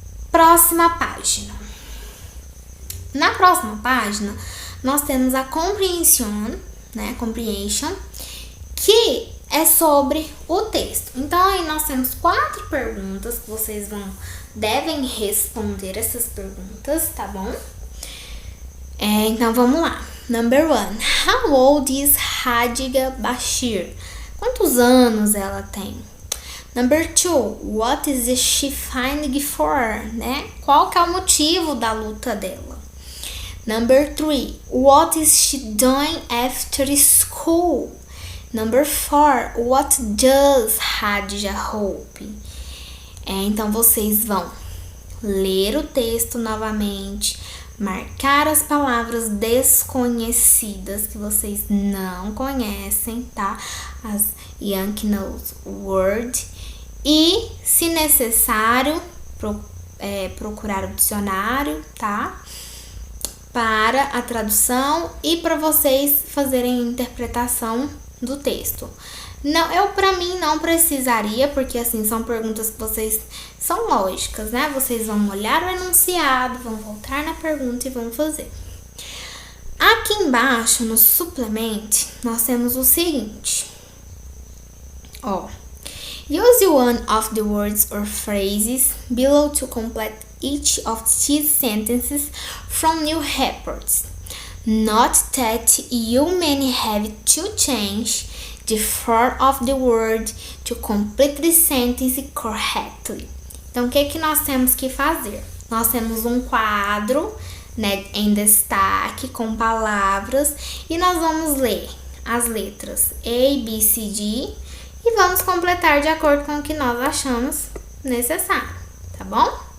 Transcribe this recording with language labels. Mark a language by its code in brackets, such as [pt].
[pt] Próxima página. Na próxima página, nós temos a comprehension, né, comprehension, que é sobre o texto. Então, aí nós temos 4 perguntas que vocês devem responder essas perguntas, tá bom? Então, vamos lá. [en] Number 1. How old is Hadija Bashir? [pt] Quantos anos ela tem? [en] Number 2. What is she fighting for? [pt] Né? Qual que é o motivo da luta dela? [en] Number 3. What is she doing after school? Number 4. What does Hadija hope? [pt] Então, vocês vão ler o texto novamente, marcar as palavras desconhecidas que vocês não conhecem, tá? As Yankee Knows Word. E, se necessário, procurar o dicionário, tá? Para a tradução e para vocês fazerem a interpretação do texto. Não, para mim não precisaria, porque assim são perguntas que vocês são lógicas, né? Vocês vão olhar o enunciado, vão voltar na pergunta e vão fazer. Aqui embaixo no suplemento nós temos o seguinte. [en] Use one of the words or phrases below to complete each of these sentences from new reports. Note that you may have to change the form of the word to complete the sentence correctly. [pt] Então, o que nós temos que fazer? Nós temos um quadro, né, em destaque com palavras e nós vamos ler as letras A, B, C, D e vamos completar de acordo com o que nós achamos necessário, tá bom?